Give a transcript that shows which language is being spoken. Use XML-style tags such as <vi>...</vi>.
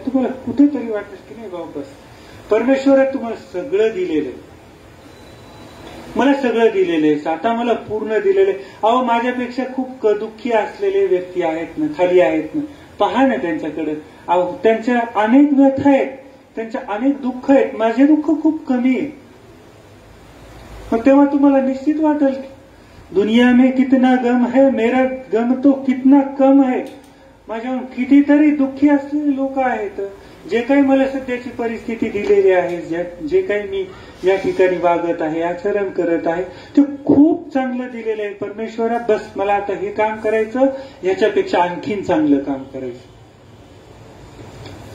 <mr>तुम्हाला कुठेतरी वाटत की नाही बाबा, बस परमेश्वरात तुम्हाला सगळं दिलेलं आहे, मला सगळं दिलेलं आहे, आता मला पूर्ण दिलेलं आहे. अहो, माझ्यापेक्षा खूप दुःखी असलेले व्यक्ती आहेत ना, खाली आहेत ना, पहा ना त्यांच्याकडे. अहो, त्यांच्या अनेक व्यथा आहेत, त्यांच्या अनेक दुःख आहेत, माझे दुःख खूप कमी आहे. मग तेव्हा तुम्हाला निश्चित वाटेल</mr> <hi>दुनिया में कितना गम है, मेरा गम तो कितना कम है.</hi> <mr>माझ्या कितीतरी दुःखी असलेले लोक आहेत. जे काही मला सध्याची परिस्थिती दिलेली आहे, जे काही मी या ठिकाणी वागत आहे, आचरण करत आहे, ते खूप चांगलं दिलेलं आहे परमेश्वरा. बस मला आता हे काम करायचं, ह्याच्यापेक्षा आणखीन चांगलं काम करायचं.</mr>